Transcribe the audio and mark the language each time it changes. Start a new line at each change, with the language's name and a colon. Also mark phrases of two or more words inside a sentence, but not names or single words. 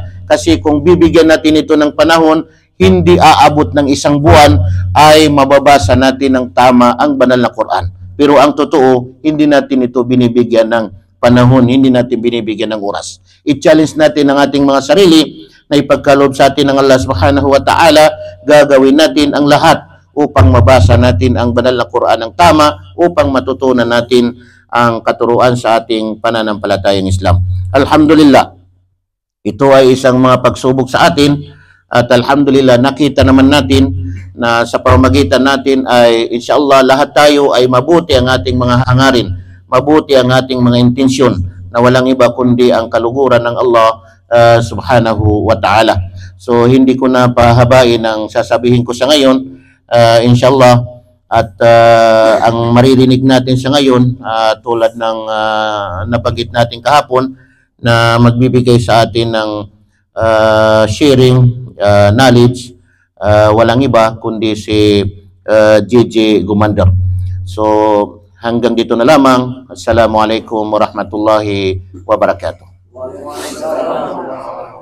Filipino: Kasi kung bibigyan natin ito ng panahon, hindi aabot ng isang buwan, ay mababasa natin ng tama ang banal na Quran. Pero ang totoo, hindi natin ito binibigyan ng panahon, hindi natin binibigyan ng oras. I-challenge natin ang ating mga sarili na ipagkaloob sa atin ng
Arabic: الله سبحانه وتعالى,
Filipino: gagawin natin ang lahat upang mabasa natin ang banal na Quran ng tama, upang matutunan natin ang katuruan sa ating pananampalatayang Islam. Alhamdulillah, ito ay isang mga pagsubok sa atin, at alhamdulillah nakita naman natin na sa pamamagitan natin ay inshallah lahat tayo ay mabuti ang ating mga hangarin, mabuti ang ating mga intensyon, na walang iba kundi ang kaluguran ng
Arabic: الله سبحانه وتعالى.
Filipino: So hindi ko na pahabain ang sasabihin ko sa ngayon, inshallah, at ang maririnig natin sa ngayon, tulad ng nabanggit natin kahapon, na magbibigay sa atin ng
English: sharing knowledge,
Filipino: walang iba kundi si JJ Gumander. So hanggang dito na lamang.
Arabic: السلام عليكم ورحمة الله وبركاته.